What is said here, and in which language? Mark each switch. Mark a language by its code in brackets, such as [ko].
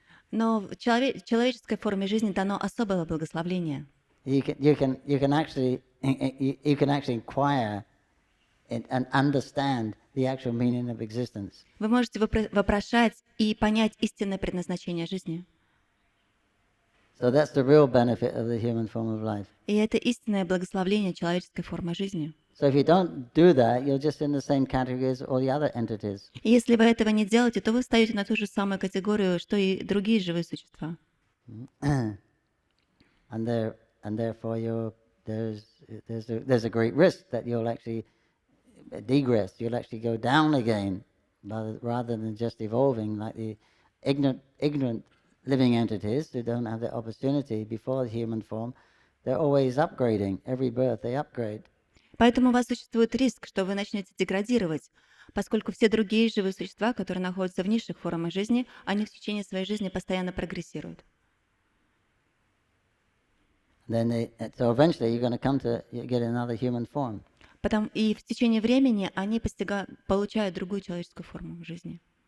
[ru] Но в человеческой форме жизни дано особое благословление. [en] You can actually inquire and understand the actual meaning of existence. [ru] Вы можете вопрошать и понять истинное предназначение жизни. [en] So that's the real benefit of the human form of life. [ru] И это истинное благословление человеческой формы жизни. [en] So if you don't do that, you're just in the same category as all the other entities. [ru] И если вы этого не делаете, то вы встаете на ту же самую категорию, что и другие живые существа. [en] And therefore there's a great risk that you'll actually degress. You'll actually go down again, rather than just evolving like the ignorant living entities who don't have the opportunity before the human form. They're always upgrading. Every birth they upgrade. [ru] Поэтому у вас существует риск, что вы начнете деградировать, поскольку все другие живые существа, которые находятся в низших формах жизни, они в течение своей жизни постоянно прогрессируют. [en] So eventually you're going to come to get another human form. [ru] И в течение времени они получают другую человеческую форму жизни.